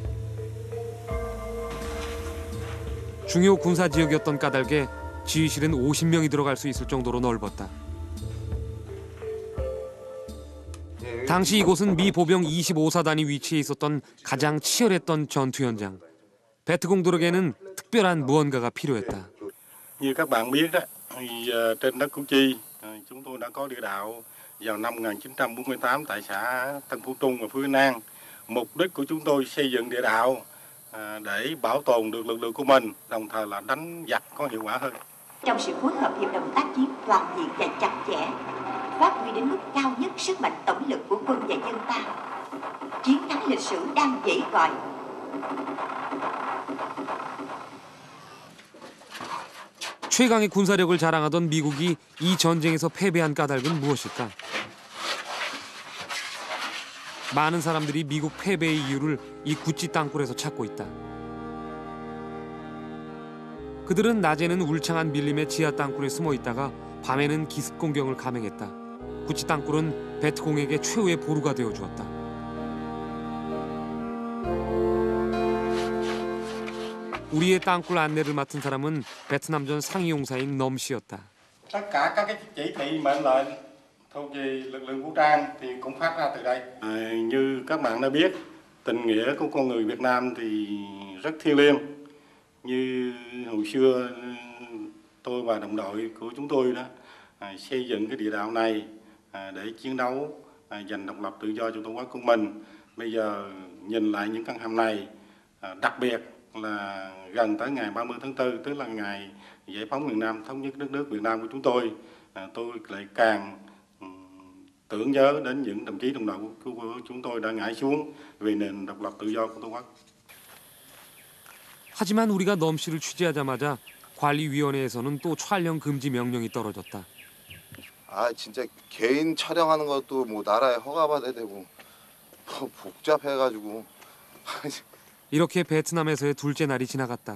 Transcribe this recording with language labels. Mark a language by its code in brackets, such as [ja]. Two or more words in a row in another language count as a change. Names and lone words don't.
[ko] 중요 군사 지역이었던 까닭에 지휘실은 50명이 들어갈 수 있을 정도로 넓었다. 당시 이곳은 미 보병 25사단이 위치해 있었던 가장 치열했던 전투 현장. 베트공들에게는 특별한 무언가가 필요했다. [vi] Như các bạn biết đó, trên đất Củ Chi, chúng tôi đã có địa đạo vào năm 1948 tại xã Tân Phú Trung và Phước An. Mục đích của chúng tôi xây dựng địa đạo để bảo tồn được lực lượng của mình, đồng thời là đánh giặc có hiệu quả hơn. Trong sự phối hợp hiệp đồng tác chiến toàn diện và chặt chẽ, phát huy đến mức cao nhất sức mạnh tổng lực của quân và dân ta, chiến thắng lịch sử đang dậy gọi. [ko] 최강의 군사력을 자랑하던 미국이 이 전쟁에서 패배한 까닭은 무엇일까? 많은 사람들이 미국 패배의 이유를 이 구찌 땅굴에서 찾고 있다. 그들은 낮에는 울창한 밀림의 지하 땅굴에 숨어 있다가 밤에는 기습 공격을 감행했다. 구찌 땅굴은 베트공에게 최후의 보루가 되어 주었다. 우리의 땅굴 안내를 맡은 사람은 베트남전 상위 용사인 넘 씨였다. [vi] Tất cả các cái chỉ thị mệnh lệnh thuộc về lực lượng vũ trang thì cũng phát ra từ đây. Như các bạn đã biết, tình nghĩa của con người Việt Nam thì rất thiêng liêng. Như hồi xưa tôi và đồng đội của chúng tôi đó xây dựng cái địa đạo này để chiến đấu giành độc lập tự do cho tổ quốc của mình. Bây giờ nhìn lại những căn hầm này, đặc biệt là gần tới ngày 30 tháng 4, tức là ngày giải phóng miền Nam, thống nhất đất nước Việt Nam của chúng tôi lại càng tưởng nhớ đến những đồng chí đồng đội của chúng tôi đã ngã xuống vì nền độc lập tự do của Tổ quốc. [ko] 하지만 우리가 넘 씨를 취재하자마자 관리위원회에서는 또 촬영 금지 명령이 떨어졌다. 아 진짜 개인 촬영하는 것도 뭐 나라에 허가받아야 되고 뭐 복잡해가지고 이렇게 베트남에서의 둘째 날이 지나갔다.